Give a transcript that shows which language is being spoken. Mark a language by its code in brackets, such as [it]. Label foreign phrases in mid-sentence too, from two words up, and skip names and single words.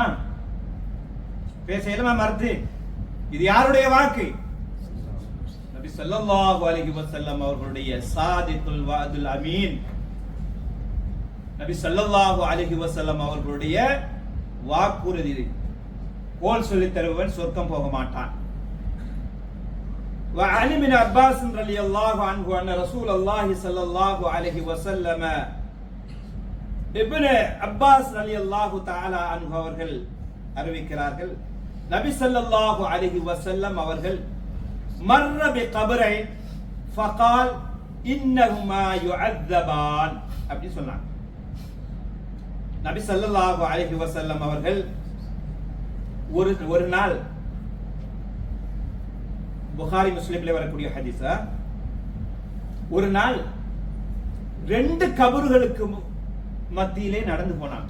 [ta] பேச இயலுமா மறுத்து? இது யாருடைய வாக்கு? [ar] நபி صلى الله عليه وسلم அவர்களுடைய صادق الوعد الأمين. [ta] நபி [ar] صلى الله عليه وسلم [ta] அவர்களுடைய வாக்குறுதி. கோல் சொல்லி தருபவன் சொர்க்கம் போக மாட்டான். [ar] وعن ابن عباس رضي الله عنه أن رسول الله صلى الله عليه وسلم ابن عباس رضي الله تعالى عنه [ta] அவர்கள் அறிவிக்கிறார்கள், நபி [ar] صلى الله عليه وسلم அவர்கள் مر بقبرين فقال إنهما يعذبان [ta] அப்படி சொன்னாங்க. நபி [ar] صلى الله عليه وسلم [ta] அவர்கள் ஒரு நாள், புகாரி முஸ்லிம்ல வரக்கூடிய ஹதீஸ், ஒரு நாள் 2 கபர்களுக்கு மத்தியிலே நடந்து போனாங்க.